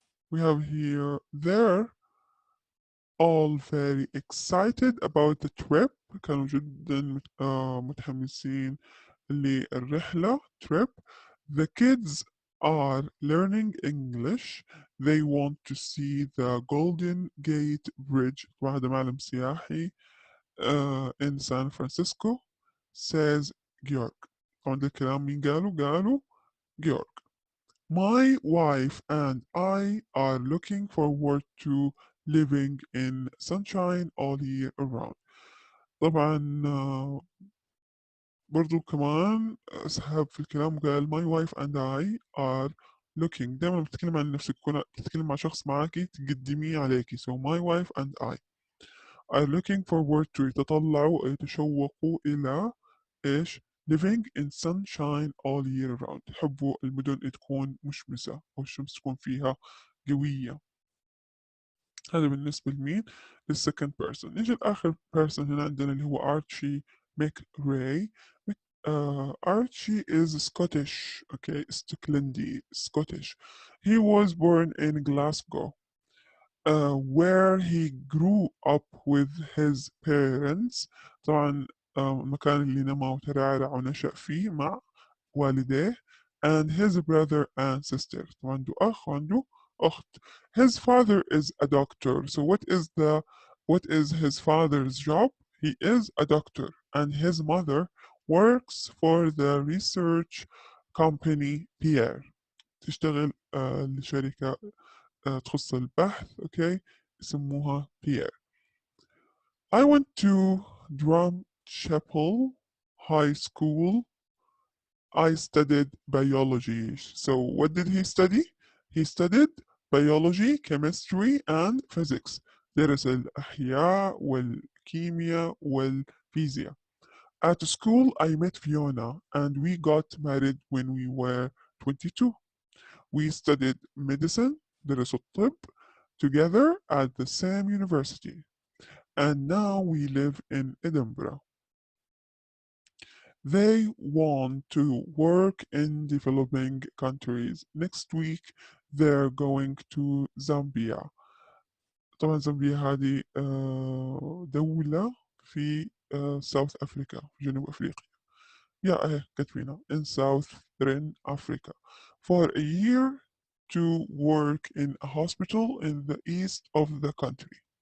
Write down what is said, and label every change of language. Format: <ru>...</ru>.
<en>We have here, they're all very excited about the trip.</en> <ar>كانوا جدا متحمسين للرحلة trip.</ar> <en>The kids are learning English. They want to see the Golden Gate Bridge.</en> <ar>وهذا معلم سياحي</ar> <en>in San Francisco, says Georg.</en> <ar>طبعا ده الكلام مين قالوا Georg.</ar> <en>My wife and I are looking forward to living in sunshine all year around.</en> <ar>طبعا برضو كمان سحب في الكلام قال</ar> <en>my wife and I are looking.</en> <ar>دائما بتتكلم عن نفسك تكون بتتكلم مع شخص معاكي تقدميه عليكي.</ar> <en>So my wife and I are looking forward to</en> <ar>يتطلعوا يتشوقوا إلى إيش</ar> <en>living in sunshine all year round.</en> <ar>يحبوا المدن تكون مشمسة أو الشمس تكون فيها قوية. هذا بالنسبة لمين؟ للسكند بيرسون. نيجي لآخر بيرسون هنا عندنا اللي هو أرتشي ماكراي.</ar> <en>Archie is Scottish, okay, Scotlandy, Scottish. He was born in Glasgow, where he grew up with his parents.</en> <ar>طبعا المكان اللي نما وترعرع ونشأ فيه مع والديه</ar> <en>and his brother and sister.</en> <ar>طبعا عنده أخ وعنده أخت.</ar> <en>His father is a doctor. So what is his father's job? He is a doctor, and his mother works for the research company Pierre.</en> <ar>تشتغل لشركة تخص البحث، okay، يسموها Pierre.</ar> <en>I went to Drum Chapel High School. I studied biology. So what did he study? He studied biology, chemistry, and physics.</en> <ar>درس الأحياء والكيمياء والفيزياء.</ar> <en>At school, I met Fiona, and we got married when we were 22. We studied medicine,</en> <ar>درسوا الطب,</ar> <en>together at the same university. And now we live in Edinburgh. They want to work in developing countries. Next week, they're going to Zambia.</en> <ar>طبعا زامبيا هذه دولة في South Africa, في جنوب أفريقيا. اهي كاتبينها</ar> <en>in Southern Africa for a year to work in a hospital in the east of the country.</en>